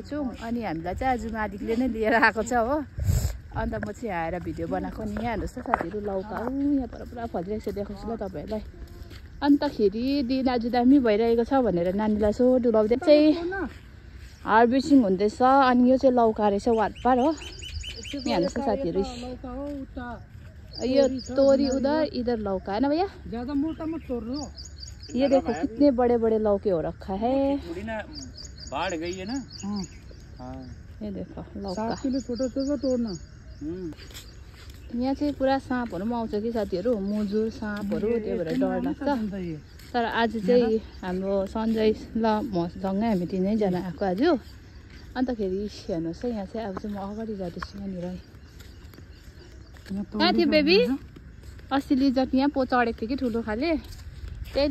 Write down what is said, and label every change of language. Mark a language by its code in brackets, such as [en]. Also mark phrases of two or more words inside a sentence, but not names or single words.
[ne] छौँ अनि हामीलाई चाहिँ आज मालिकले नै लिएर आएको छ हो अन्त म चाहिँ यहाँ आएर भिडियो बनाएको नि यहाँ हेर्नुहोस् त साथीहरू लौका यहाँ पर पुरा फलिरहेको छ देखाउँछु ल तपाईँहरूलाई अन्तखेरि दिन आज दामी भइरहेको छ भनेर नानीलाई यसो डुलाउँदै चाहिँ हार्भेस्टिङ हुँदैछ अनि यो चाहिँ लौका रहेछ वाटपार हो यहाँ हेर्नुहोस् त साथीहरू यो तोरी [hi] उधर इधर लौका है ना भैया ज्यादा मोटा मत तोड़ लो ये देखो कितने बड़े बड़े लौके हो रखा है बाढ़ गई है ना ये देखो लौका छोटा छोटा तोड़ना [ne] यहाँ चाहिँ पुरा साँपहरू पनि आउँछ कि साथीहरू मुजुर साँपहरू त्यही भएर डर लाग्छ तर आज चाहिँ हाम्रो सन्जय ल मसँगै हामी तिनैजना आएको आज अन्तखेरि हेर्नुहोस् है यहाँ चाहिँ अब चाहिँ म अगाडि जाँदैछु यहाँनिर कहाँ थियो बेबी अस्ति लिजट यहाँ चढेको थियो कि ठुलो खाले त्यही